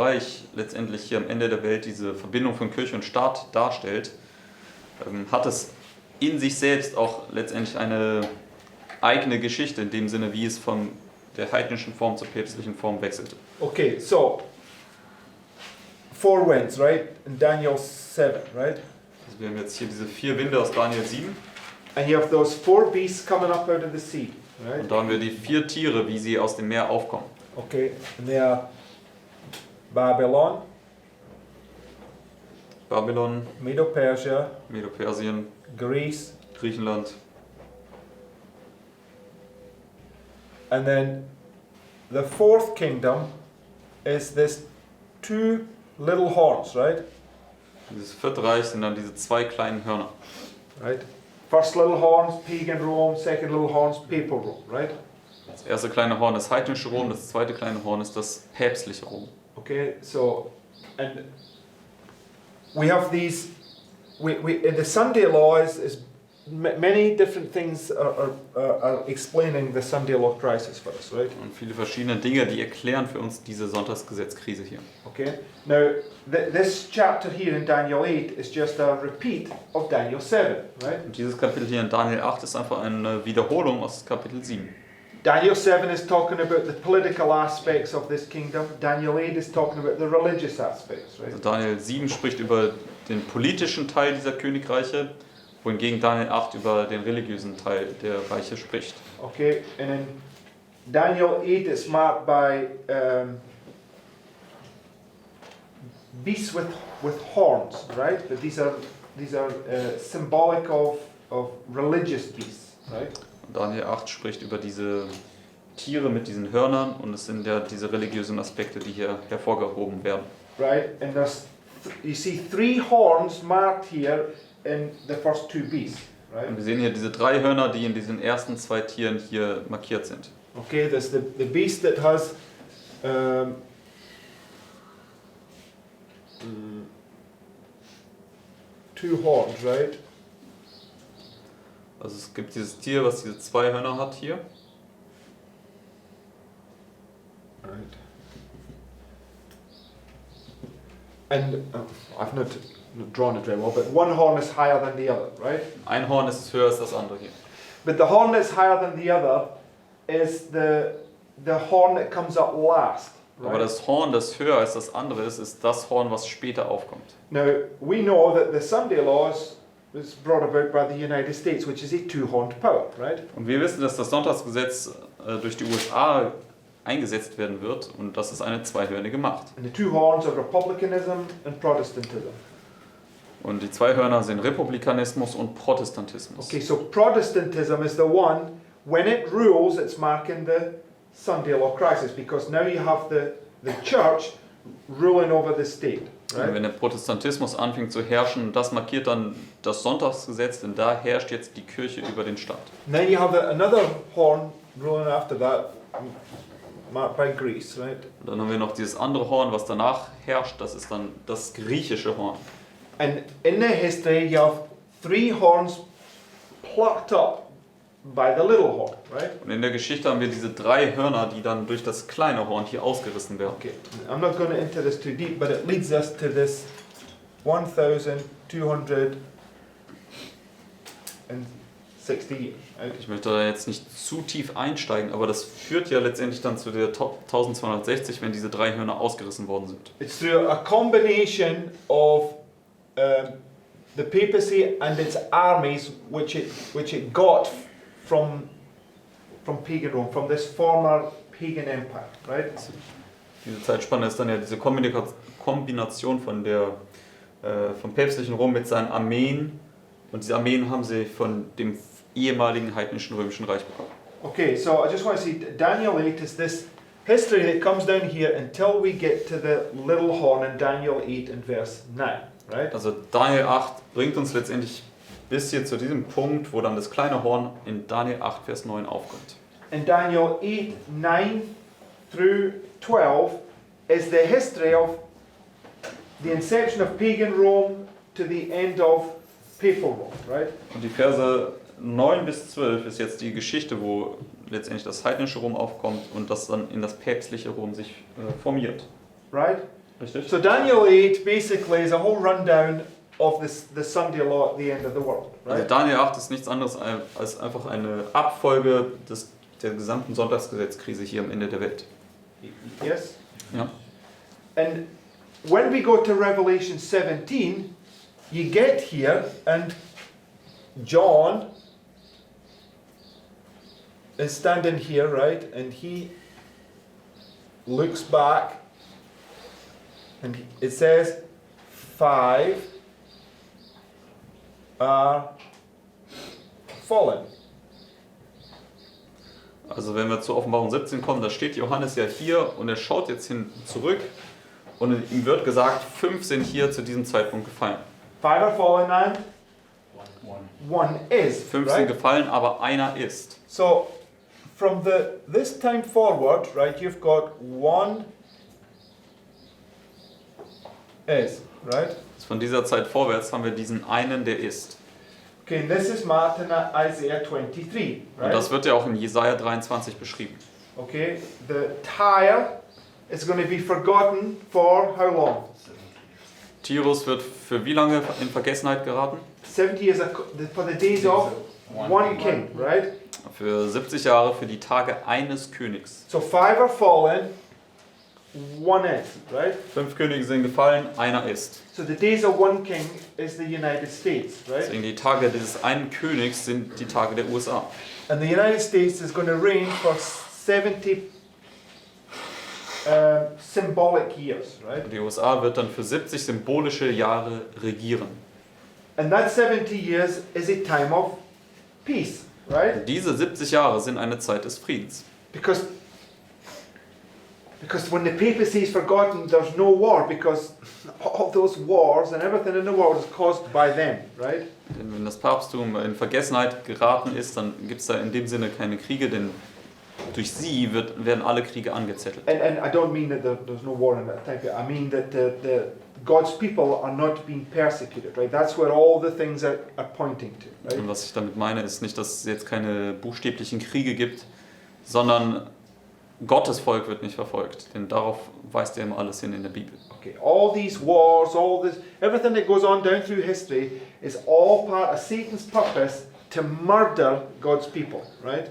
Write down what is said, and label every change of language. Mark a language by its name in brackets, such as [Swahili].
[German] Reich letztendlich hier am Ende der Welt diese Verbindung von Kirche und Staat darstellt, hat es in sich selbst auch letztendlich eine eigene Geschichte, in dem Sinne, wie es von der heidnischen Form zur päpstlichen Form wechselte. [English] Okay, so 4 winds, right? In Daniel 7, right? [German] Also wir haben jetzt hier diese 4 Winde aus Daniel 7 [English] And you have those 4 beasts coming up out of the sea, right? [German] und da haben wir die 4 Tiere, wie sie aus dem Meer aufkommen. [English] Okay, and they are Babylon, Babylon, Medo-Persia, [German] Medo-Persien, [English] Greece, [German] Griechenland. [English] and then the 4th kingdom is this two little horns, right? [German] Dieses vierte Reich sind dann diese zwei kleinen Hörner. [English] Right? First little horns, pagan Rome. Second little horns, papal Rome, right? [German] Das erste kleine Horn ist heidnische Rom, das zweite kleine Horn ist das päpstliche Rom. [English] Okay, so, and we have these, in the Sunday law is many different things are explaining the Sunday law crisis for us, right? [German] Und viele verschiedene Dinge, die erklären für uns diese Sonntagsgesetzkrise hier. [English] Okay, now this chapter here in Daniel 8 is just a repeat of Daniel 7, right? [German] Und dieses Kapitel hier in Daniel 8 ist einfach eine Wiederholung aus Kapitel 7. [English] Daniel 7 is talking about the political aspects of this kingdom. Daniel 8 is talking about the religious aspects, right? [German] Also Daniel 7 spricht über den politischen Teil dieser Königreiche, wohingegen Daniel 8 über den religiösen Teil der Reiche spricht. [English] Okay, and in Daniel 8 it's marked by beasts with horns, right? But these are symbolic of religious beasts, right? [German] Daniel 8 spricht über diese Tiere mit diesen Hörnern und es sind ja diese religiösen Aspekte, die hier hervorgehoben werden. [English] Right, and you see 3 horns marked here in the first 2 beasts, right? [German] Und wir sehen hier diese 3 Hörner, die in diesen ersten 2 Tieren hier markiert sind. [English] Okay, there's the beast that has 2 horns, right? [German] Also es gibt dieses Tier, was diese 2 Hörner hat hier. [English] Right. And I've not drawn it very well, but one horn is higher than the other, right? [German] Ein Horn ist höher als das andere hier. [English] But the horn that's higher than the other is the horn that comes up last. [German] Aber das Horn, das höher als das andere ist, ist das Horn, was später aufkommt. [English] Now, we know that the Sunday laws was brought about by the United States, which is a 2-horned power, right? [German] Und wir wissen, dass das Sonntagsgesetz durch die USA eingesetzt werden wird und das ist eine zweihörnige Macht. [English] And the 2 horns are republicanism and Protestantism. [German] Und die 2 Hörner sind Republikanismus und Protestantismus. [English] Okay, so Protestantism is the one, when it rules, it's marking the Sunday law crisis, because now you have the church ruling over the state. Right? [German] Und wenn der Protestantismus anfängt zu herrschen, das markiert dann das Sonntagsgesetz, denn da herrscht jetzt die Kirche über den Staat. [English] And then you have another horn ruling after that, marked by Greece, right? [German] Und dann haben wir noch dieses andere Horn, was danach herrscht, das ist dann das griechische Horn. [English] And in the history you have 3 horns plucked up by the little horn, right? [German] Und in der Geschichte haben wir diese 3 Hörner, die dann durch das kleine Horn hier ausgerissen werden. [English] Okay, I'm not going to enter this too deep, but it leads us to this 1260 years. Right? [German] Ich möchte da jetzt nicht zu tief einsteigen, aber das führt ja letztendlich dann zu der 1260, wenn diese 3 Hörner ausgerissen worden sind. [English] It's through a combination of the papacy and its armies, which it got from pagan Rome, from this former pagan empire, right? [German] Diese Zeitspanne ist dann ja diese Kombination vom päpstlichen Rom mit seinen Armeen und diese Armeen haben sie von dem ehemaligen heidnischen römischen Reich bekommen. [English] Okay, so I just want to see Daniel 8 is this history that comes down here until we get to the little horn in Daniel 8 and verse 9, right? [German] Also Daniel 8 bringt uns letztendlich bis hier zu diesem Punkt, wo dann das kleine Horn in Daniel 8, Vers 9 aufkommt. [English] In Daniel 8, 9 through 12 is the history of the inception of pagan Rome to the end of papal Rome, right? [German] Und die Verse 9 bis 12 ist jetzt die Geschichte, wo letztendlich das heidnische Rom aufkommt und das dann in das päpstliche Rom sich formiert. [English] Right? [German] Richtig? [English] So Daniel 8 basically is a whole rundown of the Sunday law at the end of the world, [German] Also [English] right? [German] Daniel 8 ist nichts anderes als einfach eine Abfolge der gesamten Sonntagsgesetzkrise hier am Ende der Welt. [English] Yes? [German] Ja. [English] And when we go to Revelation 17, you get here and John is standing here, right? And he looks back and it says 5 are fallen. [German] Also wenn wir zur Offenbarung 17 kommen, da steht Johannes ja hier und er schaut jetzt hin zurück und ihm wird gesagt, 5 sind hier zu diesem Zeitpunkt gefallen. [English] 5 are fallen and One. 1 is. [German] 5 sind [English] Right? [German] gefallen, aber einer ist. [English] So from this time forward, right, you've got 1 is, right? [German] Von dieser Zeit vorwärts haben wir diesen einen, der ist. [English] Okay, and this is marked in Isaiah 23, [German] Und [English] right? [German] das wird ja auch in Jesaja 23 beschrieben. [English] Okay, the Tyre is going to be forgotten for how long? [German] Tirus wird für wie lange in Vergessenheit geraten? [English] 70 years for the days of one king, right? [German] Für 70 Jahre, für die Tage eines Königs. [English] So 5 are fallen, 1 is, right? [German] 5 Könige sind gefallen, einer ist. [English] So the days of one king is the United States, right? [German] Deswegen die Tage dieses einen Königs sind die Tage der USA. [English] And the United States is going to reign for 70 symbolic years, right? [German] Die USA wird dann für 70 symbolische Jahre regieren. [English] And that 70 years is a time of peace, right? [German] Diese 70 Jahre sind eine Zeit des Friedens. [English] Because when the papacy is forgotten, there's no war, because all those wars and everything in the world is caused by them, right? [German] Denn wenn das Papsttum in Vergessenheit geraten ist, dann gibt es da in dem Sinne keine Kriege, denn durch sie werden alle Kriege angezettelt. [English] And I don't mean that there's no war in that time. I mean that the God's people are not being persecuted, right? That's where all the things are pointing to, right? [German] Und was ich damit meine, ist nicht, dass es jetzt keine buchstäblichen Kriege gibt, sondern Gottes Volk wird nicht verfolgt. Denn darauf weist ja immer alles hin in der Bibel. [English] Okay, all these wars, all this, everything that goes on down through history is all part of Satan's purpose to murder God's people, right?